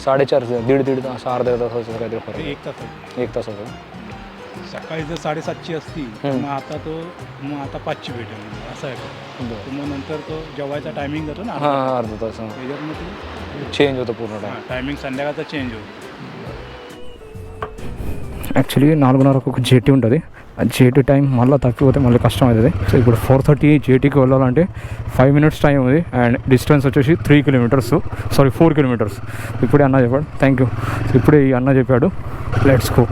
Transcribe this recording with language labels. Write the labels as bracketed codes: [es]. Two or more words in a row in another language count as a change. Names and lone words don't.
[mr] 4:30 दीड तास अर्ध्या तासाचं काहीतरी फरक. 1 तासाचं. सकाळी जर 7:30ची असती मग आता 5ची भेटेल असं आहे. मग नंतर तो जेवायचा टायमिंग जातो ना अर्धा तास, त्याच्यामध्ये चेंज होतं पूर्ण टायमिंग संध्याकाळचा चेंज होतो. [te] యాక్చువల్లీ 4:30కు ఒక జేటీ ఉంటుంది. ఆ జేటీ టైం మళ్ళీ తప్పిపోతే మళ్ళీ కష్టం అవుతుంది. సో ఇప్పుడు 4:30 జేటీకి వెళ్ళాలంటే 5 minutes టైం ఉంది. అండ్ డిస్టెన్స్ వచ్చేసి 4 kilometers. ఇప్పుడే అన్న చెప్పాడు, [en] thank you. [te] ఇప్పుడే ఈ అన్న చెప్పాడు [en] let's go.